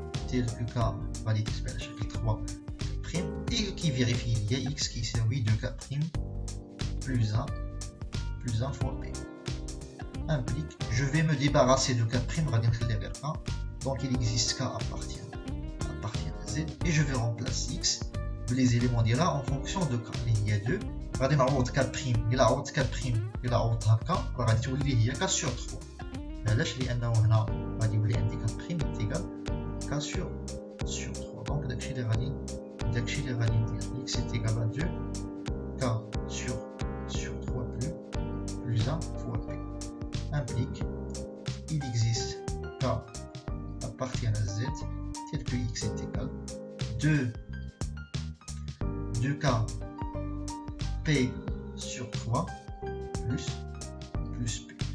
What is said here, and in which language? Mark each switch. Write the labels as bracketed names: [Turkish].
[French] tel que k غادي تكتب على شكل 3 prime et qui vérifie il y a x qui يساوي 2k prime plus 1 fois p implique je vais me débarrasser de k prime [Arabic] غادي نخلي غير k [French] donc il existe k appartient à z et je vais remplacer x les éléments ديالها en fonction de k اللي هي 2 غادي نعوض k prime إلا عوضت k prime إلا عوضتها k راه غادي تولي هي k sur 3. [Arabic] علاش؟ لأنه هنا غادي يولي عندي k prime égal k sur 3. [French] donc داكشي اللي غادي ندير x est égal à 2 k sur 3 plus 1 fois p implique il existe k appartient à z tel que x est égal 2k p sur 3 plus p.